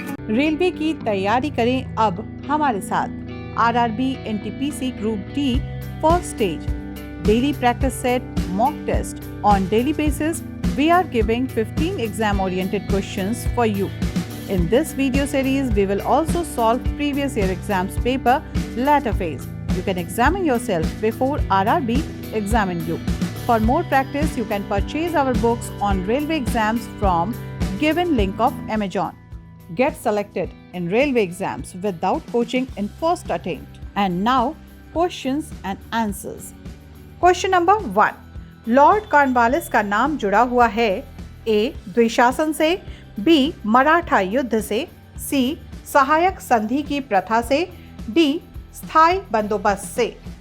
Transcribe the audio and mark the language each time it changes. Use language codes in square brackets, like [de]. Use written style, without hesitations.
[hi] Railway की तैयारी करें अब हमारे साथ। [en] RRB NTPC group D first stage daily practice set mock test on daily basis. We are giving 15 exam oriented questions for you. In this video series, we will also solve previous year exams paper latter phase. You can examine yourself before RRB examine you. For more practice, you can purchase our books on railway exams from given link of Amazon. Get selected in railway exams without coaching in first attempt. And now, questions and answers. Question number 1. [hi] Lord Cornwallis का नाम जुड़ा हुआ है ए. द्विशासन से, B. Maratha युद्ध से, सी. सहायक संधि की प्रथा से, डी. स्थायी बंदोबस्त से।